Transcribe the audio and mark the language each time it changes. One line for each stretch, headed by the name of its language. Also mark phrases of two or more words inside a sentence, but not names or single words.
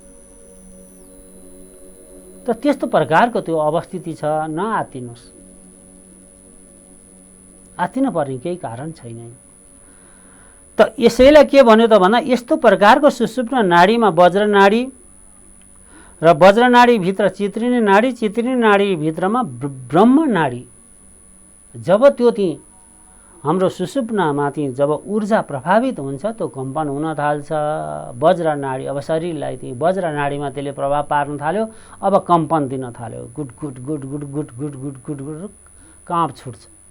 Nepali: त त्यस्तो प्रकारको त्यो अवस्थिति छ। नआत्तिनुहोस्, आत्तिन पर्ने केही कारण छैन। त यसैलाई के भन्यो त भन्दा यस्तो प्रकारको सुषुप्त नाडीमा वज्र नाडी र वज्र नाडीभित्र चित्रिने नाडी, चित्रिने नाडीभित्रमा ब्रह्म नाडी। जब त्यो चाहिँ हाम्रो सुषुप्नामाथि जब ऊर्जा प्रभावित हुन्छ, त्यो कम्पन हुन थाल्छ। वज्र नाडी अब शरीरलाई चाहिँ वज्र नाडीमा त्यसले प्रभाव पार्न थाल्यो। अब कम्पन दिन थाल्यो, गुड गुड गुड गुड गुड गुड गुड गुड गुड काँप छुट्छ।